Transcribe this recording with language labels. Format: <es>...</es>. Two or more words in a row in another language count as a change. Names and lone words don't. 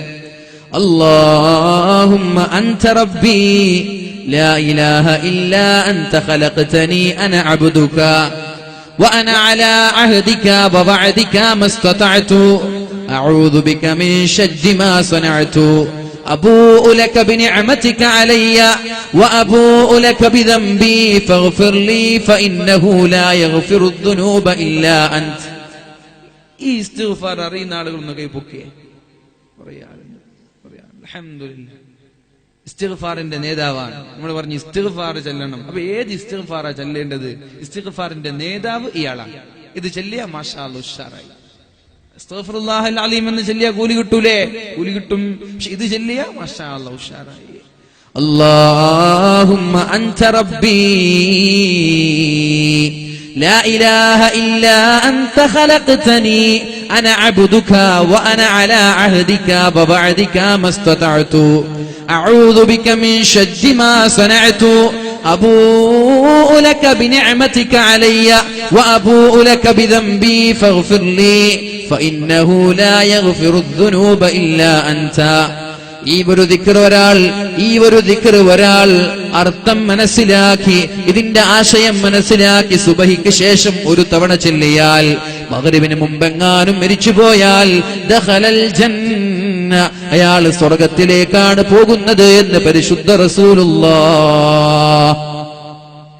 <ar>اللهم أنت ربي لا إله إلا أنت خلقتني أنا عبدك وأنا على عهدك ووعدك ما استطعت أعوذ بك من شر ما صنعت أبوء لك بنعمتك علي وأبوء لك بذنبي فاغفر لي فإنه لا يغفر الذنوب إلا أنت.</ar> <ml>ഈ ഇസ്തിഗ്ഫാർ അറിയുന്ന ആളുകളൊന്നും കൈ പൊക്കിയേ. അൽഹംദുലില്ലാഹ്. ഇസ്തിഗ്ഫാറിന്റെ നേതാവാണ്. നമ്മൾ പറഞ്ഞു ഇസ്തിഗ്ഫാർ ചൊല്ലണം. അപ്പൊ ഏത് ഇസ്തിഗ്ഫാറാ ചൊല്ലേണ്ടത്? ഇസ്തിഗ്ഫാറിന്റെ നേതാവ് ഇയാളാണ്. ഇത് ചൊല്ലിയ</ml> <ar>ما شاء الله</ar> <ml>ഉഷാറായി.</ml> <ar>أستغفر الله العليم</ar> <ml>എന്ന് ചൊല്ലിയ കൂലി കിട്ടൂലേ? കൂലി കിട്ടും. പക്ഷെ ഇത് ചൊല്ലിയ</ml> <ar>ما شاء الله</ar> <ml>ഉഷാറായി.</ml> <ar>اللهم أنت ربي لا إله إلا أنت خلقتني أنا عبدك وأنا على عهدك ووعدك ما استطعت أعوذ بك من شر ما صنعت أبوء لك بنعمتك علي وأبوء لك بذنبي فاغفر لي فإنه لا يغفر الذنوب إلا أنت.</ar> <ml>ഈ ഒരു ദിക്ർ ഒരാൾ അർത്ഥം മനസ്സിലാക്കി, ഇതിന്റെ ആശയം മനസ്സിലാക്കി സുബഹിക്ക് ശേഷം ഒരു തവണ ചൊല്ലിയാൽ, മഗ്രിബിന് മുമ്പെങ്ങാനും മരിച്ചുപോയാൽ</ml> <ar>دخل الجنة,</ar> <ml>അയാൾ സ്വർഗത്തിലേക്കാണ് പോകുന്നത് എന്ന് പരിശുദ്ധ റസൂലുള്ളാഹ്.</ml>